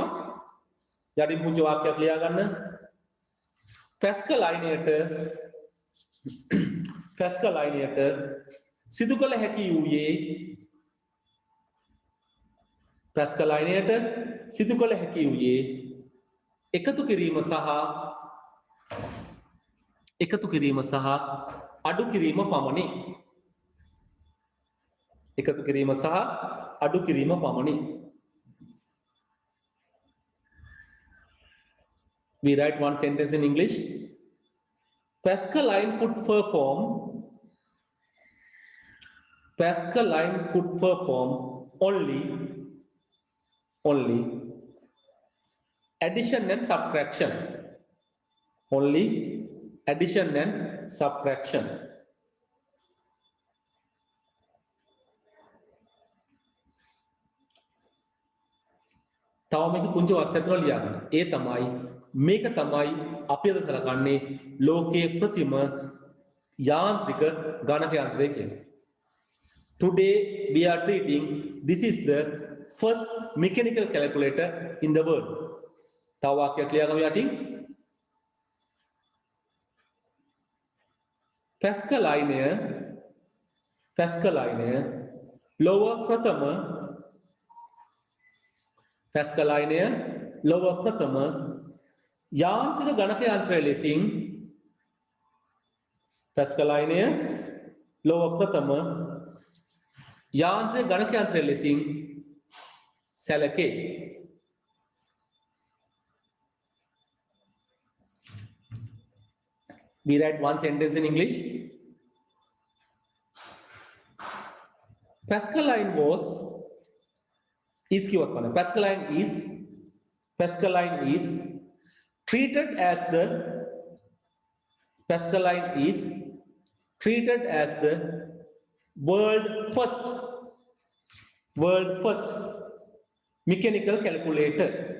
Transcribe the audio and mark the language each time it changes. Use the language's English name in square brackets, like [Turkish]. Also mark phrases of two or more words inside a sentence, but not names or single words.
[Sinhala] යටින් පුංචි වාක්‍යයක් ලියා ගන්න. Pascal අයිනයට සිදු කළ හැකි වූයේ Pascal අයිනයට සිදු කළ හැකි වූයේ එකතු කිරීම සහ අඩු කිරීම පමණි. එකතු කිරීම සහ අඩු කිරීම පමණි. [English] We write one sentence in English. Pascal line could perform only addition and subtraction. Only addition and subtraction. [Sinhala] තව මේක පුංචි වාක්‍යයක් තුන ලියා ගන්න. ඒ තමයි මේක තමයි අපි අද කරගන්නේ ලෝකයේ ප්‍රතිම යාන්ත්‍රික ගණක යන්ත්‍රය කියලා. [English] Today we are treating this is the first mechanical calculator in the world. [Sinhala] තව වාක්‍යයක් ලියා ගමු යටින්. Pascal අයිනය ලොව ප්‍රථම යාන්ත්‍රික ගණක යන්ත්‍රය ලෙසින් Pascal අයිනය ලොව ප්‍රථම යාන්ත්‍රික ගණක යන්ත්‍රය ලෙසින් සැලකේ. [English] We write one sentence in English. Pascal line is treated as the world first mechanical calculator.